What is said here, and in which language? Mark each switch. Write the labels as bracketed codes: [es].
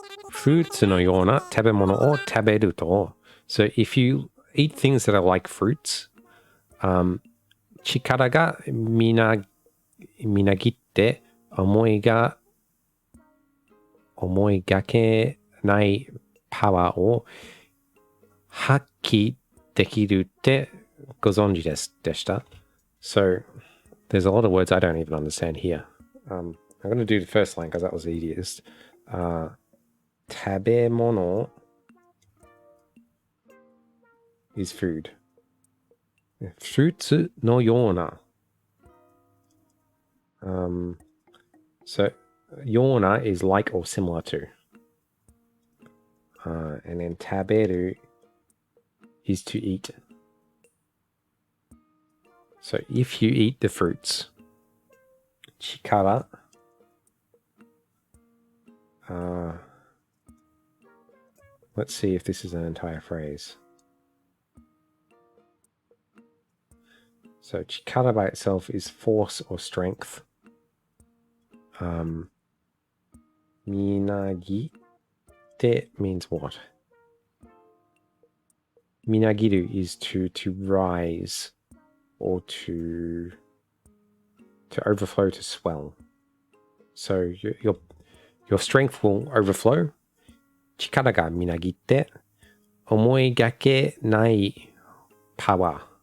[ja] フルーツのような食べ物を食べると、 [en] so if you eat things that are like fruits, [ja] 力がみなぎって思いがけないパワーを発揮できるってご存知でした。 [en] So, there's a lot of words I don't even understand here. I'm going to do the first line because that was the easiest. 食べ物 is food. [ja] フルーツのような。 [en] So, ような is like or similar to. And then 食べる is to eat. So, if you eat the fruits, 力 let's see if this is an entire phrase. So, 力 by itself is force or strength. みなぎって means what? みなぎる is to rise or to overflow, to swell. So your strength will overflow. [ja] 力がみなぎって思いがけないパワー。